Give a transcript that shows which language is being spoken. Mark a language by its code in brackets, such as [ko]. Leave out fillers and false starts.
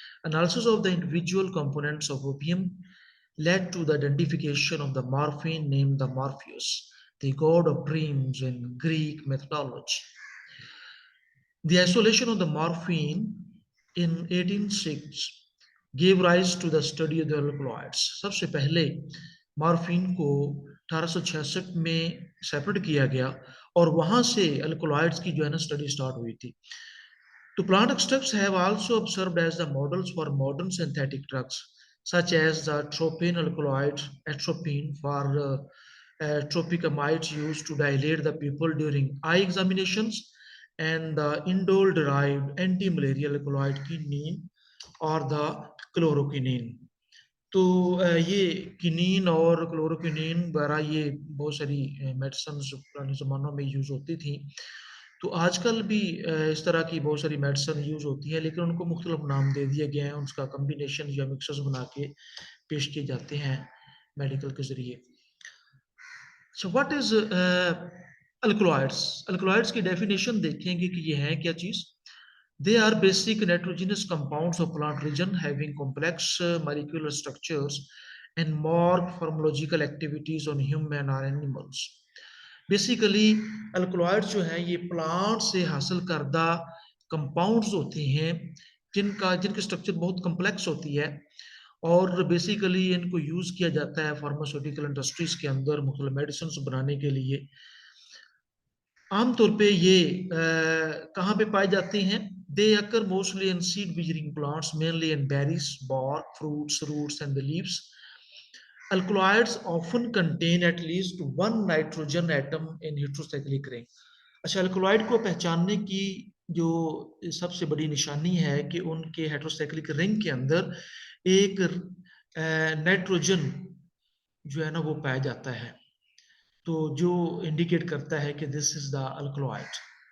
[en] Analysis of the individual components of opium led to the identification of the morphine named the Morpheus, the god of dreams in Greek mythology. The isolation of the morphine in 1806 gave rise to the study of the alkaloids. [hi] सबसे पहले morphine को 1866 में separate किया गया और वहां से alkaloids की जो है ना स्टडी स्टार्ट हुई थी. [en] The plant extracts have also served as the models for modern synthetic drugs, such as the tropine alkaloid, atropine, for tropicamides used to dilate the pupil during eye examinations, and the indole-derived anti-malarial alkaloid quinine or the chloroquine. [hi] तो ये किनीन और क्लोरोक्विनीन वगैरह ये बहुत सारी medicine पुराने ज़मानों में use होती थी. तो आजकल भी इस तरह की बहुत सारी मेडिसिन यूज़ होती है, लेकिन उनको मुख्तलिफ नाम दे दिए गए हैं. उसका कम्बिनेशन या मिक्सर्स बना के पेश किए जाते हैं मेडिकल के ज़रिए. [en] So what is alkaloids? [hi] Alkaloids की डेफिनेशन देखेंगे कि ये है क्या चीज़. [en] They are basic nitrogenous compounds of plant region having complex molecular structures and marked pharmacological activities on human or animals. [hi] Basically alkaloids जो हैं ये प्लांट से हासिल करदा कंपाउंड्स होते हैं जिनकी स्ट्रक्चर बहुत कम्प्लेक्स होती है और बेसिकली इनको यूज़ किया जाता है फार्मास्यूटिकल इंडस्ट्रीज के अंदर मुख्तलिफ मेडिसिन बनाने के लिए. आमतौर पे ये कहाँ पे पाए जाते हैं? [en] They occur mostly in seed-bearing plants, mainly in berries, bark, fruits, roots, and the leaves. Alkaloids often contain at least one nitrogen atom in heterocyclic ring. [hi] अच्छा, अल्कलॉइड को पहचानने की जो सबसे बड़ी निशानी है कि उनके हेटेरोसाइक्लिक रिंग के अंदर एक नाइट्रोजन जो है ना वो पाया जाता है, तो जो इंडिकेट करता है कि [en] This is the alkaloid.